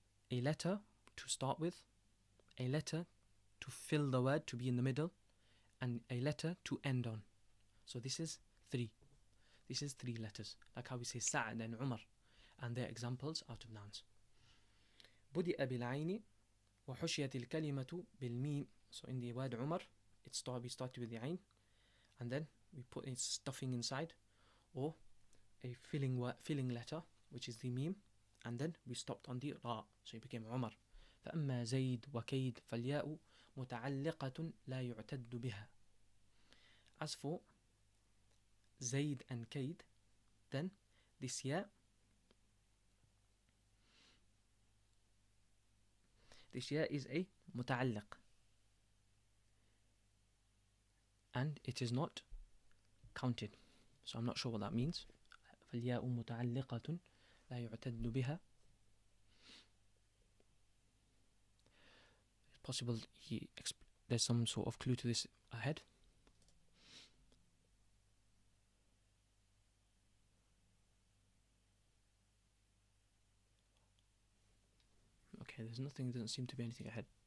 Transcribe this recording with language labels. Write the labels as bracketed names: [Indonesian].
[English] A letter to start with, a letter to fill the word, to be in the middle, and a letter to end on. So this is 3. This is 3 letters. Like how we say Sa'ad and Umar, and their examples out of nouns. [Arabic] بدأ بالعين وحشيت الكلمة بالميم. [English] So in the word Umar, we started with the Ain, and then we put its stuffing inside, or a filling letter, which is the meme, and then we stopped on the ra, so it became Umar. [Arabic] فأما زيد وكيد فالياء متعلقة لا يعتد بها. [English] As for Zayd and Kaid, then this ya is a متعلق, and it is not counted. So I'm not sure what that means. [Arabic] فالياء متعلقة لا يعتد بها. [English] It's possible there's some sort of clue to this ahead. Okay, there's nothing, doesn't seem to be anything ahead.